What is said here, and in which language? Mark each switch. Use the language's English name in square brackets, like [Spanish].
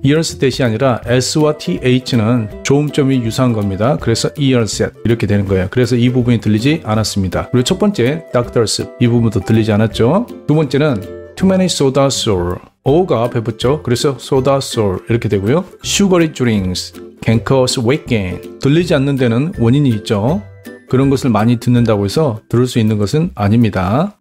[Korean] years that이 아니라 S와 TH는 조음점이 유사한 겁니다. 그래서 years that 이렇게 되는 거예요. 그래서 이 부분이 들리지 않았습니다. 그리고 첫 번째 Doctors 이 부분도 들리지 않았죠. 두 번째는 [English] too many sodas or [Korean] O가 앞에 붙죠. 그래서 sodas or 이렇게 되고요. [English] sugary drinks can cause weight gain. [Korean] 들리지 않는 데는 원인이 있죠. 그런 것을 많이 듣는다고 해서 들을 수 있는 것은 아닙니다.